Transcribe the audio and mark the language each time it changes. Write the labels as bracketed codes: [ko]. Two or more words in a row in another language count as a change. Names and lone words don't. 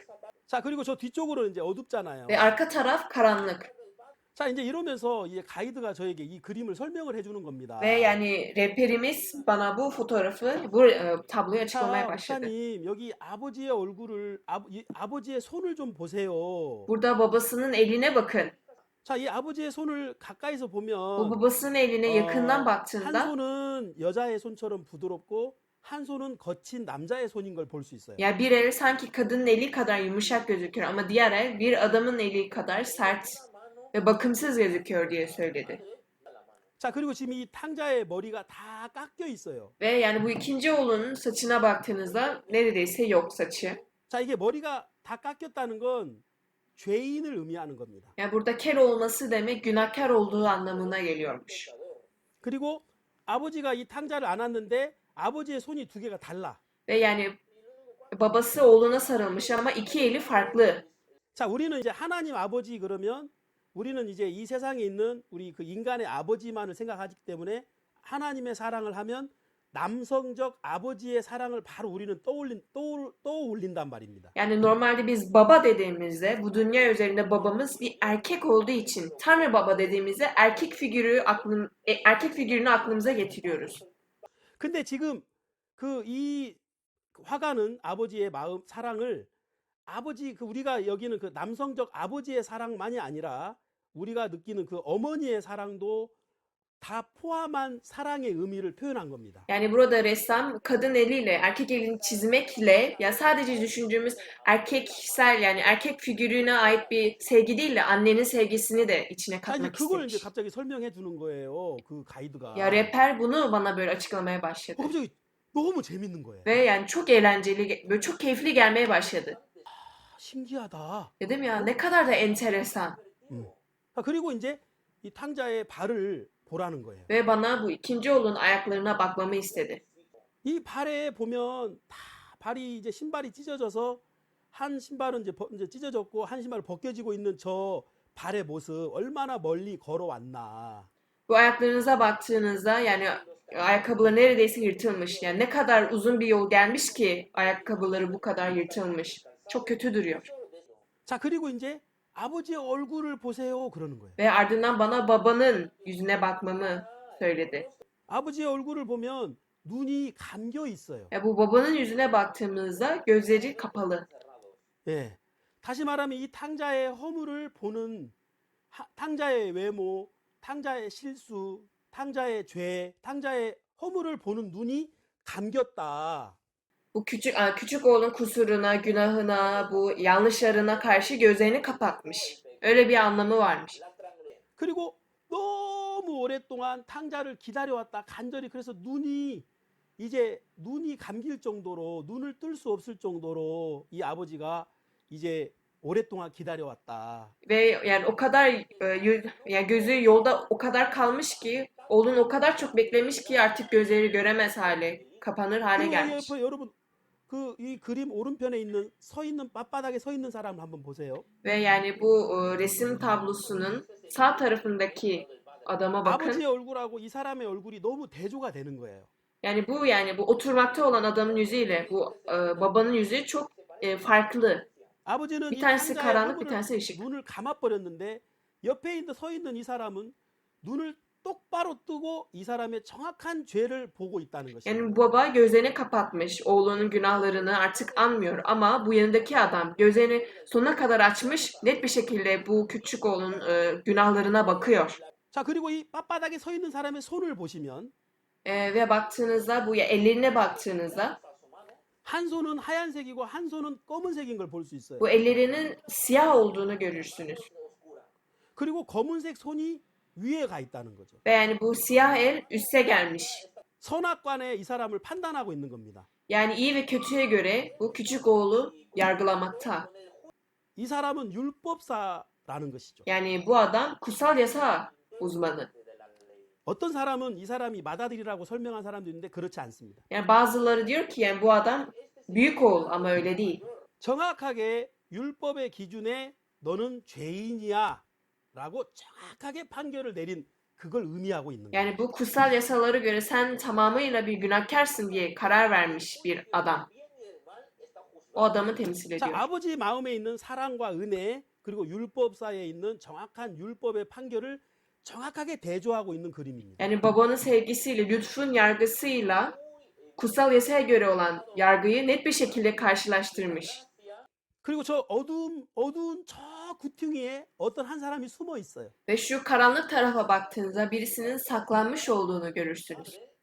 [ko] 자, 그리고 저 뒤쪽으로는 이제 어둡잖아요. [tr] Ve arka taraf karanlık. [ko] 자, 이제 이러면서 이 가이드가 저에게 이 그림을 설명을 해주는 겁니다. [tr] Ve yani rehberimiz bana bu fotoğrafı, tabloyu açıklamaya [ko] 자, [tr] başladı. [ko] 목사님, 여기 아버지의 얼굴을, 아버지의 손을 좀 보세요. [tr] Burada babasının eline bakın. [ko] 자, 이 아버지의 손을 가까이서 [tr] Bu [ko] 보면, [tr] babasının eline yakından [ko] 한 [tr] baktığında [ko] 손은 여자의 손처럼 부드럽고, 한 손은 거친 남자의 손인 걸 볼 수 있어요. [tr] ya bir el sanki kadının eli kadar yumuşak gözüküyor ama diğer el bir adamın eli kadar sert ve bakımsız gözüküyor diye söyledi. [ko] 자, 그리고 지금 이 탕자의 머리가 다 깎여 있어요. [tr] Ve yani bu ikinci oğlunun saçına baktığınızda neredeyse yok saçı. [ko] 자, 이게 머리가 다 깎였다는 건 죄인을 의미하는 겁니다. [tr] Yani burada kel olması demek günahkar olduğu anlamına geliyormuş. [ko] 그리고 아버지가 이 탕자를 안았는데 아버지의 손이 두 개가 달라. [tr] Ve yani babası oğluna sarılmış ama iki eli farklı. [ko] 자, 우리는 이제 하나님 아버지 그러면 우리는 이제 이 세상에 있는 우리 그 인간의 아버지만을 생각하기 때문에 하나님의 사랑을 하면 남성적 아버지의 사랑을 바로 우리는 떠올린단 말입니다. [tr] Yani normalde biz baba dediğimizde bu dünya üzerinde babamız bir erkek olduğu için Tanrı Baba dediğimizde erkek figürünü aklımıza getiriyoruz. [ko] 근데 지금 이 화가는 아버지의 마음 사랑을 아버지 우리가 여기는 그 남성적 아버지의 사랑만이 아니라 우리가 느끼는 그 어머니의 사랑도 다 포함한 사랑의 의미를 표현한 겁니다. [tr] Yani burada ressam kadın eliyle erkek elini çizmekle ya sadece düşündüğümüz erkeksel yani erkek figürüne ait bir sevgi değil de annenin sevgisini de içine [ko] 자, 이제 [tr] katmak [ko] 그걸 이제 [tr] istemiş. [ko] 갑자기 설명해 주는 거예요. 그 가이드가. [tr] Ya rehber bunu bana böyle açıklamaya başladı. [ko] 갑자기 너무 재밌는 거예요. [tr] Ve yani çok eğlenceli, böyle çok keyifli gelmeye başladı. [ko] 신기하다. [tr] Dedim ya ne kadar da enteresan. [ko] 그리고 이제 이 탕자의 발을 보라는 거예요. [tr] Ve bana bu ikinci oğlun ayaklarına bakmamı istedi. [ko] 이 발에 보면 다 발이 이제 신발이 찢어져서 한 신발은 이제 찢어졌고 한 신발 벗겨지고 있는 저 발의 모습 얼마나 멀리 걸어왔나. [tr] Bu ayaklarınıza baktığınızda yani ayakkabıları neredeyse yırtılmış. Yani ne kadar uzun bir yol gelmiş ki ayakkabıları bu kadar yırtılmış. Çok kötü duruyor. [ko] 자, 그리고 이제 아버지의 얼굴을 보세요 그러는 거예요. [tr] Ve ardından bana babanın yüzüne bakmamı söyledi. [ko] 아버지의 얼굴을 보면 눈이 감겨 있어요. [tr] Ya bu babanın yüzüne baktığımızda gözleri kapalı. [ko] 예. 다시 말하면 이 탕자의 허물을 보는 탕자의 외모, 탕자의 실수, 탕자의 죄, 탕자의 허물을 보는 눈이 감겼다. [tr] Bu küçük oğlun kusuruna, günahına, bu yanlışlarına karşı gözlerini kapatmış. Öyle bir anlamı varmış. [ko] 그리고 너무 오랫동안 탕자를 기다려왔다. 간절히 그래서 눈이 감길 정도로 눈을 뜰 수 없을 정도로 이 아버지가 이제 오랫동안 기다려왔다. [tr] Ve yani o kadar yani gözü yolda o kadar kalmış ki oğlun o kadar çok beklemiş ki artık gözleri göremez hale, kapanır hale [ko] 그리고 [tr] gelmiş. [ko] 여러분 이 그림 오른편에 있는 빳바닥에 서 있는 사람을 한번 보세요. [tr] Ve yani bu resim tablosunun sağ tarafındaki adama bakın. [ko] 아버지의 얼굴하고 이 사람의 얼굴이 너무 대조가 되는 거예요. [tr] Yani bu oturmakta olan adamın yüzüyle bu babanın yüzü çok farklı. [ko] 아버지는 [tr] Bir [ko] 이 [tr] tanesi [ko] 탕자의 [tr] karanlık, bir [ko] 허물을 [tr] tanesi ışık. [ko] 눈을 감아버렸는데 옆에 서 있는 이 사람은 눈을 똑바로 뜨고 이 사람의 정확한 죄를 보고 있다는 것입니다. [tr] Yani baba gözlerini kapatmış, oğlunun günahlarını artık anmıyor ama bu yanındaki adam gözlerini sonuna kadar açmış, net bir şekilde bu küçük oğlun günahlarına bakıyor. [ko] 자, 그리고 이 빳바닥에 서 있는 사람의 손을 보시면 [tr] Ve baktığınızda bu ya ellerine baktığınızda [ko] 한 손은 하얀색이고 한 손은 검은색인 걸 볼 수 있어요. [tr] bu ellerinin siyah olduğunu görürsünüz. [ko] 그리고 검은색 손이 위에 가 있다는 거죠. [tr] Ve yani bu siyah el üste gelmiş. [ko] 선악관에 이 사람을 판단하고 있는 겁니다. [tr] Yani iyi ve kötüye göre bu küçük oğlu yargılamakta. [ko] 이 사람은 율법사라는 것이죠. [tr] Yani bu adam kutsal yasa uzmanı. [ko] 어떤 사람은 이 사람이 맏아들이라고 설명한 사람도 있는데 그렇지 않습니다. [tr] Yani bazıları diyor ki yani bu adam büyük oğul ama öyle değil. [ko] 정확하게 율법의 기준에 너는 죄인이야 라고 정확하게 판결을 내린 그걸 의미하고 있는 거예요. [tr] Yani bu kutsal yasalara göre sen tamamıyla bir günahkarsın diye karar vermiş bir adam. O adamı temsil [ko] 자, [tr] ediyor. [ko] 아버지 마음에 있는 사랑과 은혜 그리고 율법 사이에 있는 정확한 율법의 판결을 정확하게 대조하고 있는 그림입니다. [tr] Yani babanın sevgisiyle, lütfun yargısıyla kutsal yasaya göre olan yargıyı net bir şekilde karşılaştırmış. [ko] 그리고 저 어두운 저 구퉁이에 어떤 한 사람이 숨어 있어요. [tr] Ve şu karanlık tarafa baktığınızda birisinin saklanmış olduğunu görürsünüz.